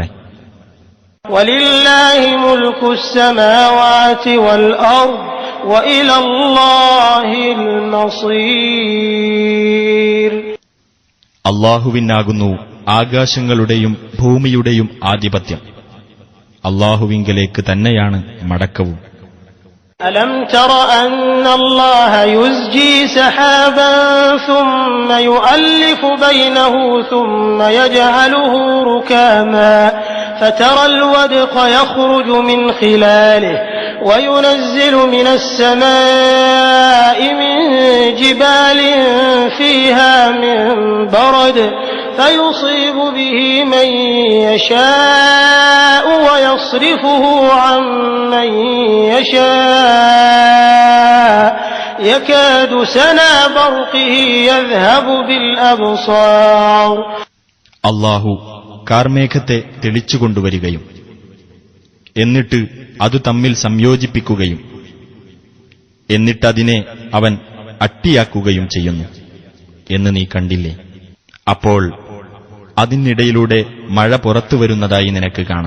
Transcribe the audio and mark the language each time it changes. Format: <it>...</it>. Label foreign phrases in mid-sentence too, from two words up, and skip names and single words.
<ar>ولله ملك السماوات والأرض وإلى الله المصير.</ar> <ml>അല്ലാഹുവിനാകുന്നു ആകാശങ്ങളുടെയും ഭൂമിയുടെയും ആധിപത്യം. അല്ലാഹുവിങ്കലേക്ക് തന്നെയാണ് മടക്കവും.</ml> <ar>ألم تر أن الله يزجي سحابا ثم يؤلف بينه ثم يجعله ركاما فترى الودق يخرج من خلاله وينزل من السماء من جبال فيها من برد فيصيب به من يشاء ويصرفه عن من يشاء يكاد سنا برقه يذهب بالأبصار.</ar> <ml>അല്ലാഹു കാർമേഘത്തെ തെളിച്ചുകൊണ്ടുവരികയും എന്നിട്ട് അത് തമ്മിൽ സംയോജിപ്പിക്കുകയും എന്നിട്ടതിനെ അവൻ അട്ടിയാക്കുകയും ചെയ്യുന്നു എന്ന് നീ കണ്ടില്ലേ? അപ്പോൾ അതിനിടയിലൂടെ മഴ പുറത്തുവരുന്നതായി നിനക്ക് കാണാം.</ml>